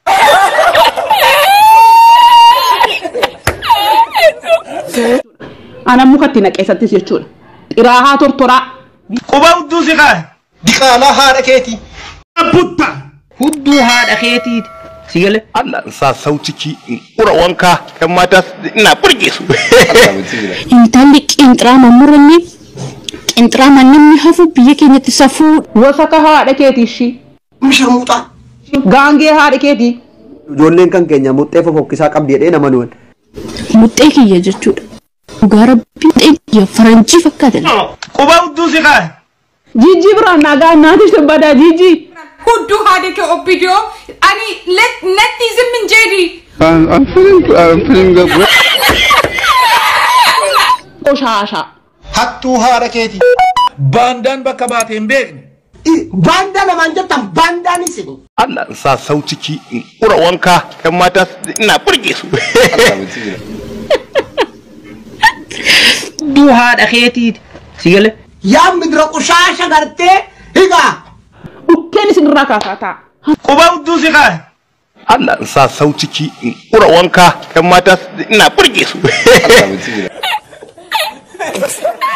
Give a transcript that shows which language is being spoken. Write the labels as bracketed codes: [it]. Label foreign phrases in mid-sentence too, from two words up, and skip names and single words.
[om] Ana mukatti naqeessattis jechuudha. Xiraahaa tortoraa. Quba hudduu si kaa. Diqaalaa haadha keetii. Putta. Hudduu haadha keetiiti. Sigale. [ha] Allah sa sauciki ura wanka ƴan mata ina burge su. [om] Intalli qinxiraa mammuranni qinxiraa namni hafu biyya keenyatti safuu Wasaka haadha keetii ishii. Misharmuuxaa. Gaangee haadha keetii. Ijoolleen kan keenya muxxee fofokkisaa qabdi jedhee nama nuun. muxxee kiyya jechuudha. Dhugaa rabbii muxxee kiyya faranjii fakkaatan. Quba hudduu si kaa. Jijji biraan nagaa naati sirbadaa jijji. Hudduu haadha kee obbiidoo ani natti zimmin jedhi. [en] I'm feeling good. [om] Oshaasha. Hattuu haadha keetii. Baandaan bakka baatee hin beekne. Baandaa namaan jettan baandaan isin. [ha] Allah sa sauciki ura wanka ƴan mata ina burge su. [om] Hudduu haadha keetiiti. Sigale. Yaa midira qushaasha gartee higaa. Bukkeen isinirraa kaasaa ta'a. Quba hudduu si kaa. [ha] Allah sa sauciki ura wanka ƴan mata ina burge su.